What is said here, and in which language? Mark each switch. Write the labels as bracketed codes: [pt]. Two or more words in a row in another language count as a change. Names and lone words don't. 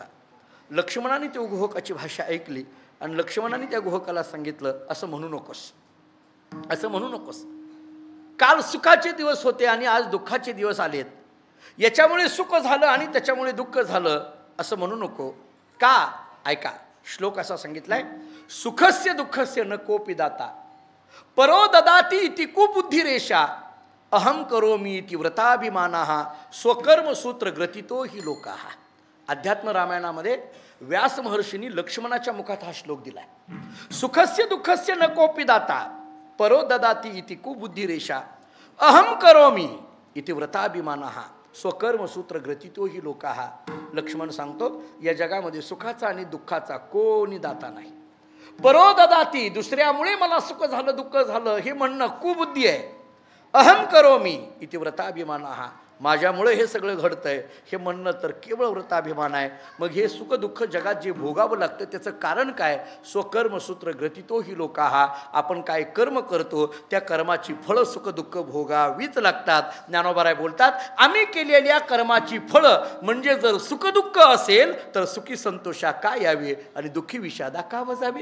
[mr] लक्ष्मणाने त्या गुहकाची भाषा ऐकली आणि लक्ष्मणाने त्या गुहकाला सांगितलं असं म्हणू नकोस, असं म्हणू नकोस. काल सुखाचे दिवस होते आणि आज दुःखाचे दिवस आलेत. याच्यामुळे सुख झालं आणि त्याच्यामुळे दुःख झालं असं म्हणू नको. का? ऐका, श्लोक असा सांगितलाय [sa] सुखस्य दुःखस्य न कोपी दाता परो ददाती इति कुबुद्धिरेषा अहम करोमी इति व्रताभिमानाः स्वकर्मसूत्र ग्रथितो हि लोकाः. [mr] अध्यात्म रामायणामध्ये व्यास महर्षींनी लक्ष्मणाच्या मुखात हा श्लोक दिलाय. [sa] सुखस्य दुःखस्य न कोपी दाता परो ददाती इति कुबुद्धिरेषा अहम करोमी इति व्रताभिमानाः स्वकर्मसूत्र ग्रथितो हि लोकाः. [mr] लक्ष्मण सांगतो या जगामध्ये सुखाचा आणि दुःखाचा कोणी दाता नाही. [sa] परो ददाती [mr] दुसऱ्यामुळे मला सुख झालं दुःख झालं हे म्हणणं कुबुद्धी आहे. [sa] अहम करोमी इति व्रताभिमानाः [mr] माझ्यामुळे हे सगळं घडतंय हे म्हणणं तर केवळ व्रताभिमान आहे. मग हे सुखदुःख जगात जे भोगावं लागतं त्याचं कारण काय? [sa] स्वकर्मसूत्र ग्रथितो ही लोकाहा. [mr] आपण काय कर्म करतो त्या कर्माची फळं सुखदुःख भोगावीच लागतात. ज्ञानोबाराय बोलतात, आम्ही केलेल्या कर्माची फळं म्हणजे जर सुखदुःख असेल तर सुखी संतोषा का यावे आणि दुःखी विषादा का बजावे.